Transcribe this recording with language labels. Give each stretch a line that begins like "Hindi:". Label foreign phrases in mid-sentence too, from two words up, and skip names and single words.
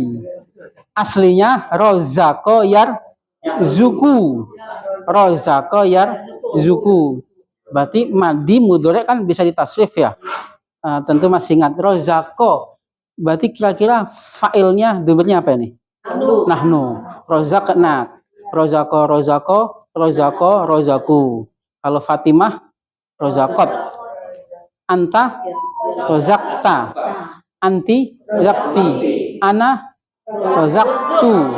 Indonesian: Aslinya
Arabic: رزق يرزق.
Indonesian: Berarti
Arabic: ماضي مضارع
Indonesian: kan bisa ditasrif ya. Tentu masih ingat rozako Berarti kira-kira fa'ilnya domirnya apa ini? Nahnu.
Arabic: رزقنا. رزقوا.
Indonesian: Kalau Fatimah, rozakot.
Arabic: أنتَ، رزقتَ. أنتِ، رزقتِ. أنا، رزقتُ.